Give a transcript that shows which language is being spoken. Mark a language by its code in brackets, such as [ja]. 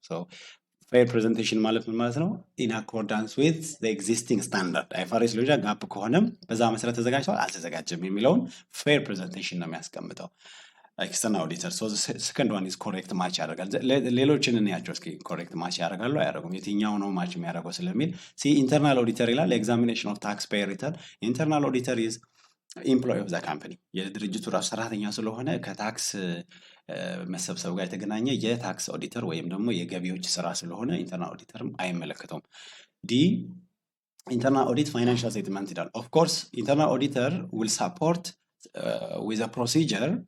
[am] So fair presentation ማለት ምን ማለት ነው? [en] in accordance with the existing standard IFRS [am] ሎጃ ጋፕ ከሆነም በዛ መሰረት ተዘጋጅቷል አልተዘጋጀም የሚለውን fair presentation ነው የሚያስቀምጠው external auditor. [en] So the second one is correct match [am] ያደርጋል። ሌሎችን እንያቸው እስኪ correct match ያደርጋሉ አያደርጉም? የትኛው ነው match የሚያደርገው ስለሚል internal auditor ይላል examination of taxpayer return. [en] Internal auditor is employee of the company [am] የድርጅቱ ራሱ ሰራተኛ ስለሆነ ከታክስ መሰብሰብ ጋር የተገናኘ የታክስ ኦዲተር ወይም ደግሞ የገቢዎች ስራ ስለሆነ ኢንተርናል ኦዲተርም አይመለከተውም። ዲ internal audit financial statement ይላል። [en] of course internal auditor will support with a procedure.